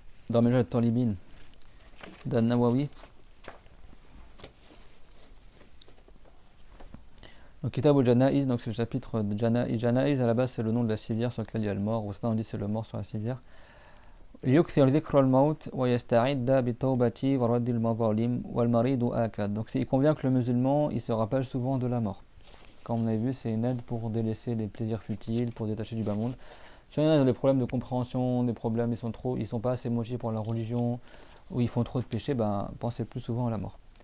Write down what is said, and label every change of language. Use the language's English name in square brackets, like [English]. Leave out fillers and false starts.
[French] Dans Minhaj al-Talibin d'An-Nawawi. Donc Kitab al-Janaiz, donc c'est le chapitre de Janaiz. Janaiz à la base c'est le nom de la civière sur laquelle il y a le mort, ou certains on dit c'est le mort sur la civière. [Arabic] يكثر ذكر الموت ويستعد بالتوبة ورد المظالم والمريض آكد. [French] Donc il convient que le musulman il se rappelle souvent de la mort. Comme on a vu, c'est une aide pour délaisser les plaisirs futiles, pour détacher du bas monde. Si on a des problèmes de compréhension, des problèmes, ils sont pas assez motivés pour la religion, ou ils font trop de péchés, ben pensez plus souvent à la mort.